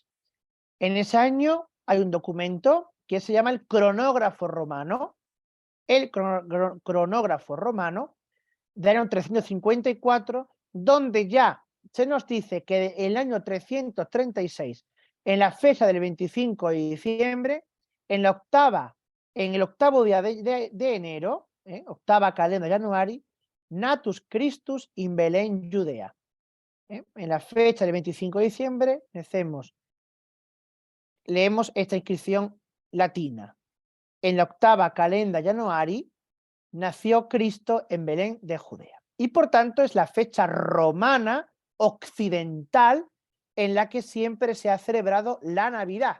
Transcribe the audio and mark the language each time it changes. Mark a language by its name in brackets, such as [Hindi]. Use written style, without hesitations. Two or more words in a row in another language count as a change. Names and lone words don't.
[Spanish] En ese año hay un documento que se llama el Cronógrafo Romano, Cronógrafo Romano del año 354, donde ya se nos dice que el año 336, en la fecha del 25 de diciembre, en el octavo día de enero, [Latin] octava calenda Januari, natus Christus in Belén, Judea. [Spanish] En la fecha del 25 de diciembre leemos esta inscripción latina. En la octava [Latin] calenda Januari [Spanish] nació Cristo en Belén de Judea. Y por tanto es la fecha romana occidental en la que siempre se ha celebrado la Navidad.